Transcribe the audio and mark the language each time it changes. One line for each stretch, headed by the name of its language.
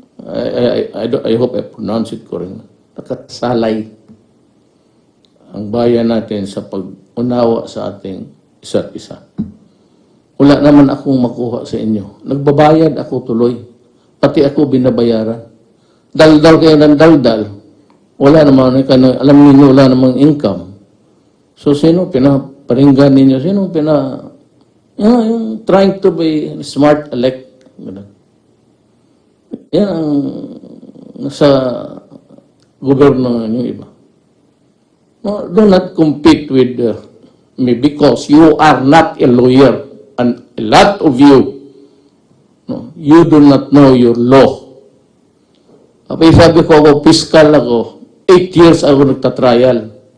English: I hope I pronounce it correctly.
Filipino: Nakasalay ang bayan natin sa pag-unawa sa ating isa't isa. Wala naman akong makuha sa inyo. Nagbabayad ako tuloy. Pati ako binabayaran. Daldal kayo ng daldal. wala naman, alam niyo wala namang income. So, sino pinaparinggan ninyo?
English: Sino yung trying to be smart elect.
Filipino: Yan ang nasa gobyerno ng iba.
English: No, do not compete with me because you are not a lawyer and a lot of you, no, you do not know your law.
Filipino: Sabi ko ako, fiscal ako, 8 years ako nagtatrial.